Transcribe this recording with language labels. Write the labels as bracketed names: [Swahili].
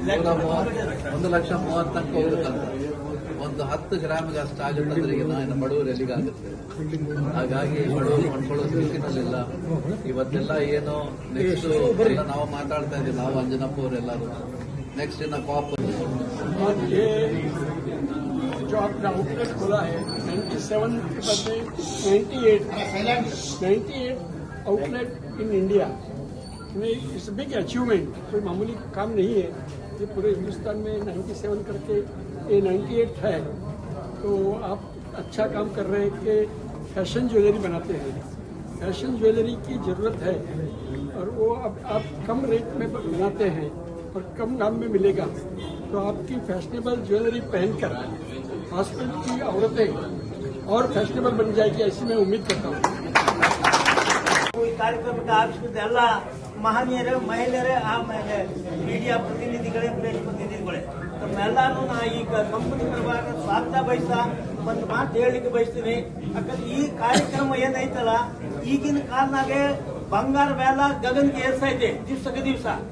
[Kannada] 1,30,000 ತನಕ ಹೋಗ್ಬೇಕಂತ ಒಂದು 10 ಗ್ರಾಮಿಗೆ ಅಷ್ಟು ಆಗುತ್ತಂದ್ರೆ ಈಗ ಇನ್ನು ಬಡವರು ಎಲ್ಲಿಗಾಗುತ್ತೆ. ಹಾಗಾಗಿ ಬಡವರು ಕೊಂಡ್ಕೊಳ್ಳೋ ಸ್ಥಿತಿನಲ್ಲಿಲ್ಲ. ಇವತ್ತೆಲ್ಲ ಏನು ನೆಕ್ಸ್ಟ್ ಎಲ್ಲ ನಾವು ಮಾತಾಡ್ತಾ ಇದ್ದೀವಿ, ನಾವು ಅಂಜನಪ್ಪ ಅವರೆಲ್ಲರೂ ನೆಕ್ಸ್ಟ್ ಇನ್ನ ಕಾಪ್ [Hindi] जो आपका आउटलेट खुला है 97 के बदले 98 outlet [English] in India, it's big achievement, [Hindi] कोई मामूली काम नहीं है ये। पूरे हिंदुस्तान में 97 करके ये 98 है, तो आप अच्छा काम कर रहे हैं कि फैशन ज्वेलरी बनाते हैं। फैशन ज्वेलरी की ज़रूरत है और वो अब आप कम रेट में बनाते हैं और कम दाम में मिलेगा, तो आपकी फैशनेबल ज्वेलरी पहनकर हॉस्पिटल की औरतें और फैशनेबल बन जाएगी, ऐसी मैं उम्मीद करता हूँ। [Kannada] ಈ ಕಾರ್ಯಕ್ರಮಕ್ಕೆ ಆಗಮಿಸಿದ ಎಲ್ಲ ಮಹನೀಯರೇ, ಮಹಿಳೆಯರೇ, ಆಮೇಲೆ ಮೀಡಿಯಾ ಪ್ರತಿನಿಧಿಗಳೇ, ಪ್ರೆಸ್ ಪ್ರತಿನಿಧಿಗಳೇ, ತಮ್ಮೆಲ್ಲರೂ ನಾ ಈಗ ಕಂಪನಿ ಪರವಾಗಿ ಸ್ವಾಗತ ಬಯಸ್ತಾ ಒಂದು ಮಾತು ಹೇಳಲಿಕ್ಕೆ ಬಯಸ್ತೀನಿ. ಯಾಕಂದ್ರೆ ಈ ಕಾರ್ಯಕ್ರಮ ಏನೈತಲ್ಲ, ಈಗಿನ ಕಾಲನಾಗೆ ಬಂಗಾರ ಬೆಲೆ ಗಗನ್ಗೆ ಏರ್ಸೈತೆ ದಿವ್ಸಕ್ಕೆ ದಿವಸ.